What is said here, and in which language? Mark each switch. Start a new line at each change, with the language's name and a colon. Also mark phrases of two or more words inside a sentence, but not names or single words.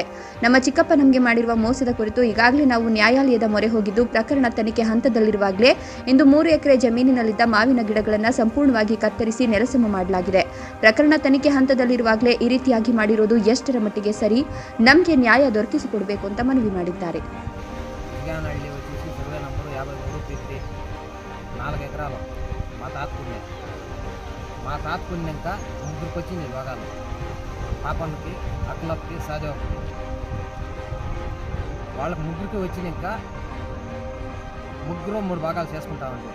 Kannada: ನಮ್ಮ ಚಿಕ್ಕಪ್ಪ ನಮಗೆ ಮಾಡಿರುವ ಮೋಸದ ಕುರಿತು ಈಗಾಗಲೇ ನಾವು ನ್ಯಾಯಾಲಯದ ಮೊರೆ ಹೋಗಿದ್ದು, ಪ್ರಕರಣ ತನಿಖೆ ಹಂತದಲ್ಲಿರುವಾಗಲೇ ಇಂದು 3 ಎಕರೆ ಜಮೀನಿನಲ್ಲಿದ್ದ ಮಾವಿನ ಗಿಡಗಳನ್ನು ಸಂಪೂರ್ಣವಾಗಿ ಕತ್ತರಿಸಿ ನೆಲಸಮ ಮಾಡಲಾಗಿದೆ. ಪ್ರಕರಣ ತನಿಖೆ ಹಂತದಲ್ಲಿರುವಾಗಲೇ ಈ ರೀತಿಯಾಗಿ ಮಾಡಿರೋದು ಎಷ್ಟರ ಮಟ್ಟಿಗೆ ಸರಿ? ನಮಗೆ ನ್ಯಾಯ ದೊರಕಿಸಿಕೊಡಬೇಕು ಅಂತ ಮನವಿ ಮಾಡಿದ್ದಾರೆ.
Telugu: మా తాతకున్నాక ముగ్గురికి వచ్చింది భాగాలు, పాపలకి అక్కలకి సాదేవకి. వాళ్ళకి ముగ్గురికి వచ్చినాక ముగ్గురు 3 భాగాలు చేసుకుంటామండి.